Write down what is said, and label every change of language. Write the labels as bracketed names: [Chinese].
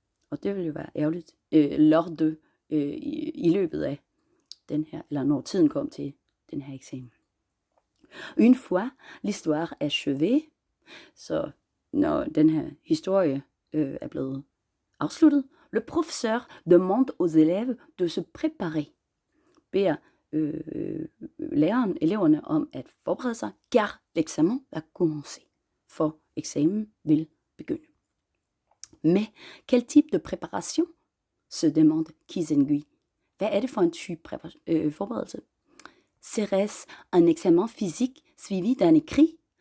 [Danish] Og det vil jo være ærgerligt. [French] Lors de, [Danish] i løbet af den her, eller når tiden kom til den her eksamen. [French] Une fois l'histoire achevée, [Danish] så når den her historie er blevet afsluttet, [French] le professeur demande aux élèves de se préparer. [Danish] Beder læreren eleverne om at forberede sig, [French] car l'examen va commencer. [Danish] For eksamen vil begynde. [French] Mais quel type de préparation? Se demande Kisengui. [Danish] Hvad er det for en type forberedelse? [French] Serait-ce un examen physique suivi d'un écrit?